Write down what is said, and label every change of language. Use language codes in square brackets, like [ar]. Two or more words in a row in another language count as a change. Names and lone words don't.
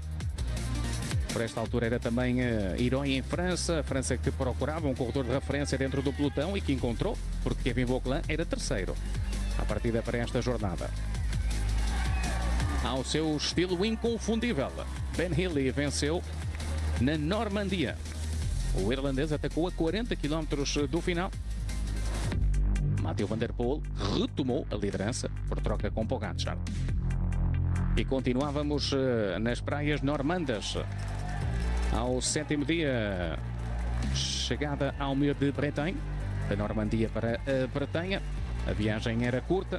[pt] Por esta altura era também herói em França, a França que procurava um corredor de referência dentro do pelotão e que encontrou, porque Kevin Vauquelin era terceiro à partida para esta jornada. Ao seu estilo inconfundível, Ben Healy venceu na Normandia. O irlandês atacou a 40 km do final. Mathieu van der Poel retomou a liderança por troca com Pogačar. E continuávamos nas praias normandas. Ao 7º dia, chegada ao Mur de Bretagne, da Normandia para a Bretanha. A viagem era curta.